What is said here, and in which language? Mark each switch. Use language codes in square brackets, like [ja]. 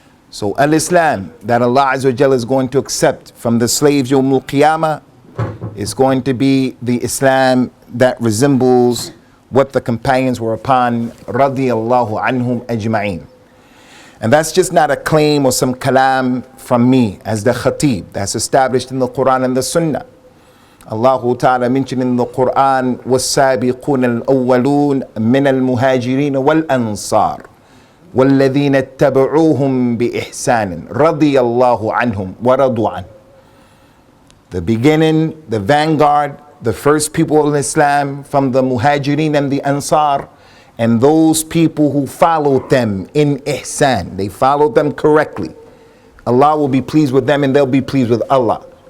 [en] So al-Islam that Allah Azza wa Jalla is going to accept from the slaves Yawm al-Qiyamah is going to be the Islam that resembles what the companions were upon, [ar] radiyallahu anhum ajma'in. [en] And that's just not a claim or some kalam from me as the khatib. That's established in the Quran and the Sunnah. Allah Ta'ala mentioned in the Quran, [ar] وَالسَّابِقُونَ الْأَوَّلُونَ مِنَ الْمُهَاجِرِينَ وَالْأَنصَارِ وَالَّذِينَ اتَّبَعُوهُمْ بِإِحْسَانٍ رَضِيَ اللَّهُ عَنْهُمْ وَرَضُوا عَنْهُ. [en] The beginning, the vanguard, the first people of Islam from the Muhajirin and the Ansar, and those people who followed them in ihsan. They followed them correctly. Allah will be pleased with them and they'll be pleased with Allah.